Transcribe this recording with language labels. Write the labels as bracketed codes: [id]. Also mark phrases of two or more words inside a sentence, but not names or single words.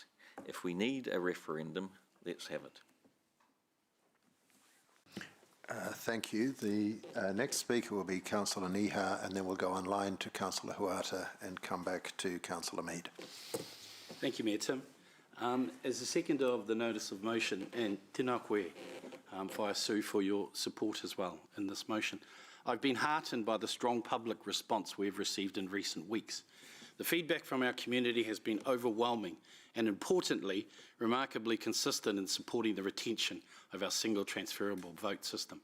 [en] If we need a referendum, let's have it. Thank you. The next speaker will be Councillor Niha, and then we'll go online to Councillor Huata and come back to Councillor Mead. Thank you, Mayor Tim. As the seconder of the notice of motion, and [mi] tēnā koe, [en] Whaia Sue, for your support as well in this motion, I've been heartened by the strong public response we've received in recent weeks. The feedback from our community has been overwhelming and, importantly, remarkably consistent in supporting the retention of our single transferable vote system.